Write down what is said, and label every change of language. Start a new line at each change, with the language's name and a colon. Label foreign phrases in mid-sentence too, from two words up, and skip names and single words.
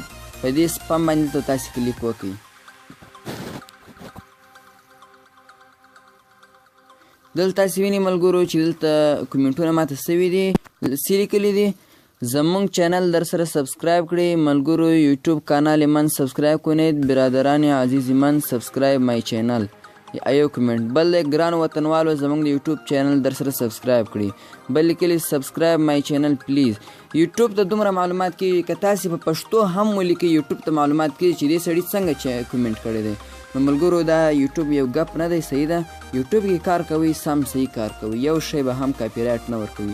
Pashto: په دې سپام باندې دلته تاسې کلیک وکړئ. دلته تاسې وینئ ملګرو چې دلته کومنټونه ماته سوي دي، څه لیکلي دي؟ زموږ چینل درسره سبسکرایب کړئ ملګرو،
Persian: یوټیوب کانال من سبسکرایب کنید، برادران عزیز من
English: subscribe my channel.
Pashto: ایو کومنټ. بل ګران وطنوالو زموږ د یوټیوب چینل درسره سبسکرایب کړئ. بل لیکلي
English: subscribe my channel please.
Pashto: یوټیوب ته دومره معلومات کېږي که تاسې په پښتو هم ولیکئ یوټیوب ته معلومات کېږي چې دې سړي څنګه کومنټ کړی دی. نو ملګرو دا یوټیوب یو ګپ نه دی، صحیح ده. یوټیوب کې کار کوئ سم صحیح کار کوئ، یو شی به هم کاپي رایټ نه ورکوي.